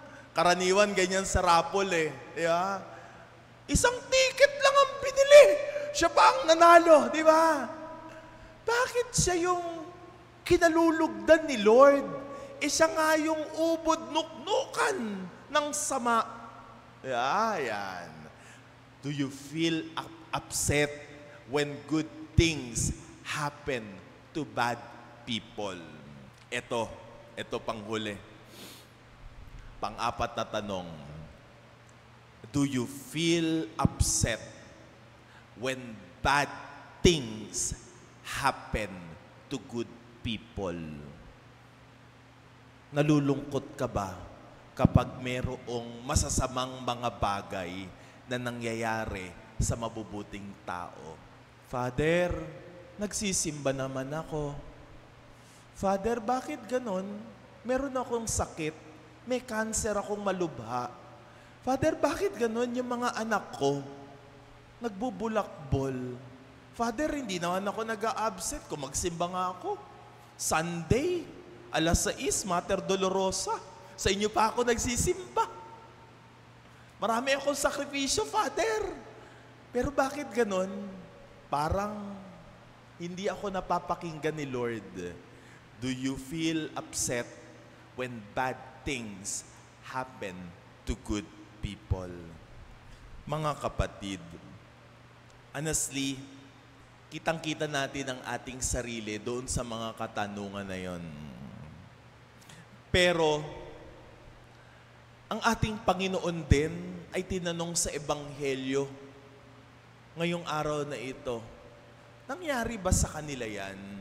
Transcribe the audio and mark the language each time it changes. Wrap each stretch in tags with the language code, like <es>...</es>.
<tl>Karaniwan ganyan sa raffle Di ba? Isang ticket lang ang binili. Siya pa ang nanalo. Di ba? Bakit siya yung kinalulugdan ni Lord? Siya nga yung ubod nuknukan ng sama. Yan.</tl> <en>Do you feel upset when good things happen to bad people?</en> <tl>Ito panghuli. Pang-4 na tanong.</tl> <en>Do you feel upset when bad things happen to good people.</en> <tl>Nalulungkot ka ba kapag mayroong masasamang mga bagay na nangyayari sa mabubuting tao? Father, nagsisimba naman ako. Father, bakit ganon? Meron akong sakit. May cancer akong malubha. Father, bakit ganon yung mga anak ko? Nagbubulakbol. Father, hindi naman ako nag-a-absent kung magsimba nga ako. Sunday, alas 6, Mater Dolorosa. Sa inyo pa ako nagsisimba. Marami akong sakripisyo, Father. Pero bakit ganon? Parang hindi ako napapakinggan ni Lord.</tl> <en>Do you feel upset when bad things happen to good people?</en> <tl>Mga kapatid, honestly, kitang-kita natin ang ating sarili doon sa mga katanungan na yon. Pero, ang ating Panginoon din ay tinanong sa Ebanghelyo ngayong araw na ito, nangyari ba sa kanila yan?</tl>